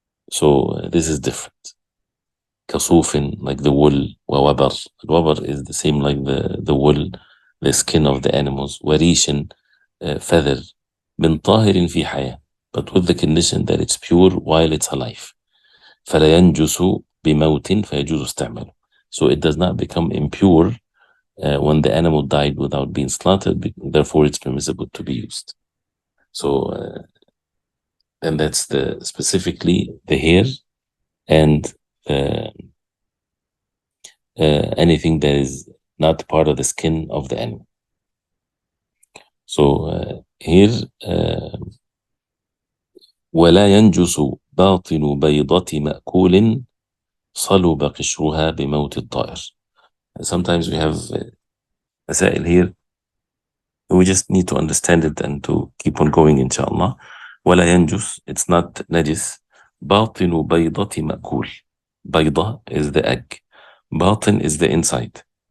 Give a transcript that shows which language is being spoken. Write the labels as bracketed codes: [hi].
[en] So this is different. كصوف, like the wool. [ar] ووبر. [en] الوبر is the same like the wool, the skin of the animals. وريش, feather. [ar] من طاهر في حياة, [en] but with the condition that it's pure while it's alive. [ar] فلا ينجس بموت فيجوز استعماله. [en] So it does not become impure when the animal died without being slaughtered, therefore it's permissible to be used. So and that's specifically the hair and anything that is not part of the skin of the animal. [ar] So here ولا ينجس باطن بيضة مأكول صلب قشرها بموت الطائر. [en] Sometimes we have مسائل here, we just need to understand it and to keep on going, inshallah. [ar] ولا ينجس, [en] it's not najis. [ar] باطن بيضة مأكول. [en] بيضة is the egg. باطن is the inside.